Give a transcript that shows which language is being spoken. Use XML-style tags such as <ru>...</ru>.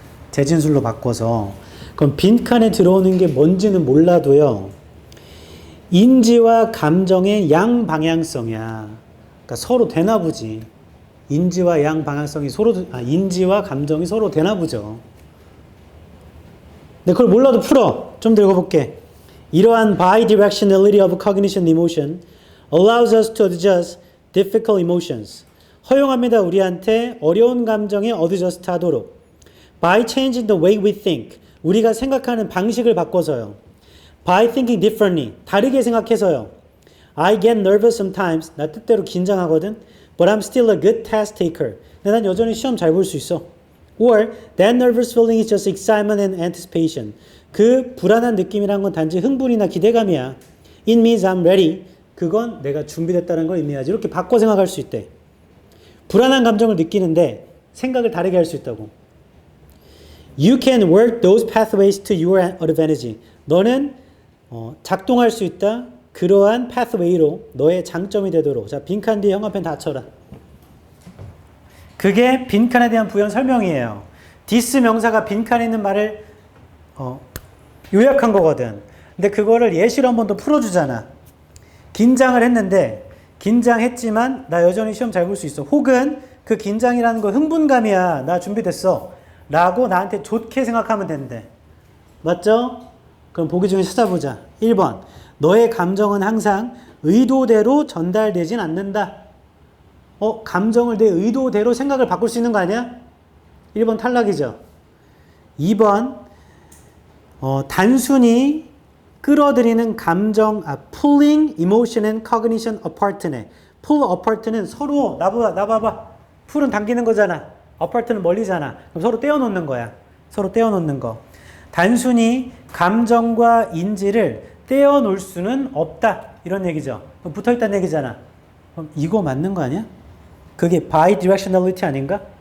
<ko>재진술로 바꿔서. 그럼 빈칸에 들어오는 게 뭔지는 몰라도요. 인지와 감정의 양방향성이야. 그러니까 서로 되나 보지. 인지와 양방향성이 인지와 감정이 서로 되나 보죠. 근데 그걸 몰라도 풀어. 좀 더 읽어볼게. 이러한</ko> <en>bidirectionality of cognition and emotion allows us to adjust difficult emotions.</en> <ko>허용합니다. 우리한테 어려운 감정에 어드저스트 하도록.</ko> <en>By changing the way we think.</en> <ko>우리가 생각하는 방식을 바꿔서요.</ko> <en>By thinking differently.</en> <ko>다르게 생각해서요.</ko> <en>I get nervous sometimes.</en> <ko>나 뜻대로 긴장하거든.</ko> <en>But I'm still a good test taker.</en> <ko>근데 난 여전히 시험 잘 볼 수 있어.</ko> <en>Or that nervous feeling is just excitement and anticipation.</en> <ko>그 불안한 느낌이란 건 단지 흥분이나 기대감이야.</ko> <en>It means I'm ready.</en> <ko>그건 내가 준비됐다는 걸 의미하지. 이렇게 바꿔 생각할 수 있대. 불안한 감정을 느끼는데 생각을 다르게 할 수 있다고.</ko> <en>You can work those pathways to your advantage.</en> <ko>너는 작동할 수 있다. 그러한 pathway로 너의 장점이 되도록. 자, 빈칸 뒤에 형광펜 다 쳐라. 그게 빈칸에 대한 부연 설명이에요. this 명사가 빈칸에 있는 말을 요약한 거거든. 근데 그거를 예시로 한 번 더 풀어주잖아. 긴장을 했는데 긴장했지만 나 여전히 시험 잘 볼 수 있어. 혹은 그 긴장이라는 거 흥분감이야. 나 준비됐어. 라고 나한테 좋게 생각하면 된대. 맞죠? 그럼 보기 중에 찾아보자. 1번. 너의 감정은 항상 의도대로 전달되진 않는다. 감정을 내 의도대로 생각을 바꿀 수 있는 거 아니야? 1번 탈락이죠. 2번. 단순히 끌어들이는 감정,</ko> <en>pulling emotion and cognition apart</en> <ko>네. pull apart는 서로, 나봐봐. pull은 당기는 거잖아. apart는 멀리잖아. 그럼 서로 떼어놓는 거야. 서로 떼어놓는 거. 단순히 감정과 인지를 떼어놓을 수는 없다. 이런 얘기죠. 붙어있다는 얘기잖아. 그럼 이거 맞는 거 아니야? 그게 bidirectionality 아닌가?</ko>